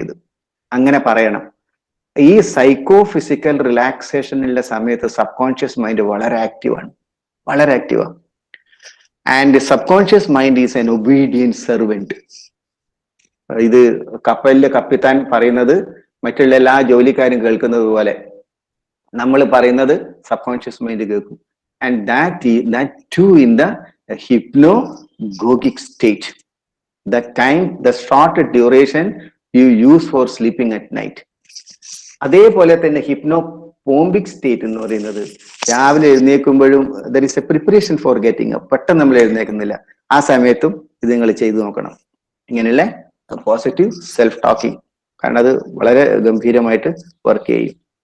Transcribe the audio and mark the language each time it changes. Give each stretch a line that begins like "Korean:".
Malayalam: ഇത് അങ്ങനെ പറയണം. ഈ സൈക്കോ ഫിസിക്കൽ റിലാക്സേഷനുള്ള സമയത്ത് സബ് കോൺഷ്യസ് മൈൻഡ് വളരെ ആക്റ്റീവാണ്, വളരെ ആക്റ്റീവാണ്.
English: And subconscious mind is an obedient servant.
Malayalam: ഇത് കപ്പലിലെ കപ്പിത്താൻ പറയുന്നത് മറ്റുള്ള എല്ലാ ജോലിക്കാരും കേൾക്കുന്നത് പോലെ നമ്മൾ പറയുന്നത് സബ് കോൺഷ്യസ് മൈൻഡ് കേൾക്കും.
English: And that too in the hypnagogic state, the time, the short duration you use for sleeping at night.
Malayalam: അതേപോലെ തന്നെ
English: പോംബിക് സ്റ്റേറ്റ്
Malayalam: എന്ന് പറയുന്നത് രാവിലെ എഴുന്നേൽക്കുമ്പോഴും
English: There is a preparation for getting up.
Malayalam: പെട്ടെന്ന് നമ്മൾ എഴുന്നേൽക്കുന്നില്ല, ആ സമയത്തും ഇത് നിങ്ങൾ ചെയ്തു നോക്കണം. ഇങ്ങനെയുള്ള പോസിറ്റീവ് സെൽഫ് ടോക്കിംഗ്, കാരണം അത് വളരെ ഗംഭീരമായിട്ട് വർക്ക് ചെയ്യും.